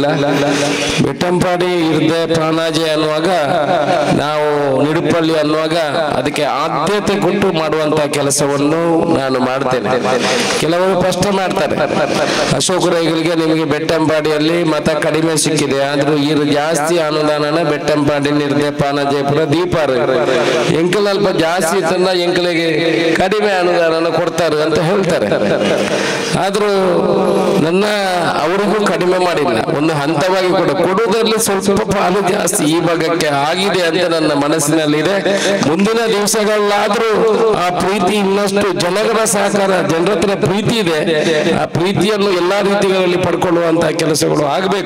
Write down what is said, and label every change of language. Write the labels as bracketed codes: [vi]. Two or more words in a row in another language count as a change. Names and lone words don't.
[kn] ಬೆಟ್ಟಂಪಾಡಿ ಇರ್ದೆ ಪಾಣಾಜೆ ಅನ್ನುವಾಗ, ನಾವು ನಿಡುಪಳ್ಳಿ ಅನ್ನುವಾಗ ಅದಕ್ಕೆ ಆದ್ಯತೆ ಕೊಟ್ಟು ಮಾಡುವಂತ ಕೆಲಸವನ್ನು ನಾನು ಮಾಡ್ತೇನೆ. ಕೆಲವರು ಪ್ರಶ್ನೆ ಮಾಡ್ತಾರೆ, ಅಶೋಕ ರೈಗಳಿಗೆ ನಿಮಗೆ ಬೆಟ್ಟಂಪಾಡಿಯಲ್ಲಿ ಮತ ಕಡಿಮೆ ಸಿಕ್ಕಿದೆ, ಆದ್ರೂ ಇದು ಜಾಸ್ತಿ ಅನುದಾನನ ಬೆಟ್ಟಂಪಾಡಿ, ನಿರ್ದೆ, ಪಾಣಾಜೆಪುರ, ದೀಪಾರ [tcy] ಎಂಕಲ್ ಅಲ್ಪ ಜಾಸ್ತಿ ಇತ್ತಂದ ಎಂಕಲಿಗೆ [kn] ಕಡಿಮೆ ಅನುದಾನನ ಕೊಡ್ತಾರೆ ಅಂತ ಹೇಳ್ತಾರೆ. ಆದ್ರೂ ಅವರಿಗೂ ಕಡಿಮೆ ಮಾಡಿಲ್ಲ, ಒಂದು ಹಂತವಾಗಿ ಕೊಡುವುದರಲ್ಲಿ ಸ್ವಲ್ಪ ಪಾಲು ಜಾಸ್ತಿ ಈ ಭಾಗಕ್ಕೆ ಆಗಿದೆ ಅಂತ ನನ್ನ ಮನಸ್ಸಿನಲ್ಲಿದೆ. ಮುಂದಿನ ದಿವಸಗಳಲ್ಲಾದ್ರೂ ಆ ಪ್ರೀತಿ ಇನ್ನಷ್ಟು ಜನಗಳ ಸಹಕಾರ, ಜನರ ಹತ್ರ ಪ್ರೀತಿ ಇದೆ, ಆ ಪ್ರೀತಿಯನ್ನು ಎಲ್ಲಾ ರೀತಿಗಳಲ್ಲಿ ಪಡ್ಕೊಳ್ಳುವಂತಹ ಕೆಲಸಗಳು ಆಗಬೇಕು.